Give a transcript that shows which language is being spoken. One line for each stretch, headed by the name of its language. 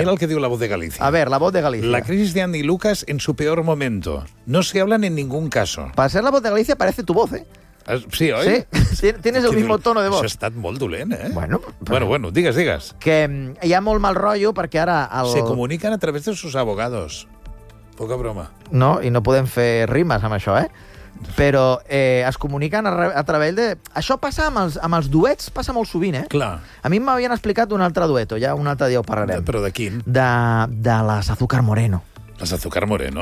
Catalan: Mira el que diu La Voz de Galicia.
Spanish: A ver, La Voz de Galicia. La crisis de Andy Lucas en su peor momento. No se hablan en ningún caso. Para ser La Voz de Galicia parece tu voz, eh? Sí, oi? Sí, tienes el mismo tono de voz.
Catalan: Això ha estat molt dolent, eh?
Spanish: Bueno,
Catalan: bueno, digues. Que hi ha molt mal rotllo perquè ara...
Spanish: Se comunican a través de sus abogados.
Catalan: Poca broma. No, i no podem fer rimes amb això, eh? Però es comuniquen a través de... Això passa amb els duets, passa molt sovint, eh? Clar. A mi m'havien explicat d'un altre dueto, ja un altre dia ho parlarem. Però de quin? De les Azúcar Moreno. Les Azúcar Moreno?